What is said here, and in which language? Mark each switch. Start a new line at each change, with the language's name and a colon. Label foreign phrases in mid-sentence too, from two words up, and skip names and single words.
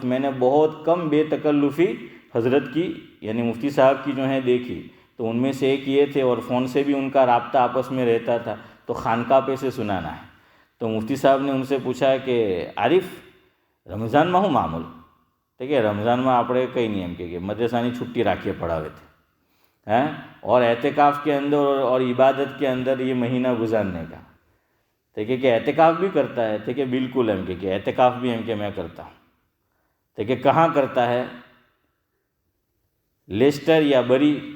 Urdu: میں نے بہت کم بے تکلفی حضرت کی یعنی مفتی صاحب کی جو ہے دیکھی. تو ان میں سے ایک یہ تھے، اور فون سے بھی ان کا رابطہ آپس میں رہتا تھا. تو خانقاہ پہ سے سنانا ہے. تو مفتی صاحب نے ان سے پوچھا کہ عارف رمضان میں ہوں معمول ٹھیک ہے، رمضان میں
Gujarati: આપણે કંઈ નહીં એમ કે મદ્રસાની છૂટી રાખીએ પડાવે
Urdu: ہیں، اور اعتکاف کے اندر اور عبادت کے اندر یہ مہینہ گزارنے کا ٹھیک ہے، کہ اعتکاف بھی کرتا ہے ٹھیک ہے، بالکل
Gujarati: એમ કે
Urdu: اعتکاف بھی
Gujarati: એમ કે
Urdu: میں کرتا ہوں ٹھیک ہے. کہاں کرتا ہے؟ لیسٹر یا بری؟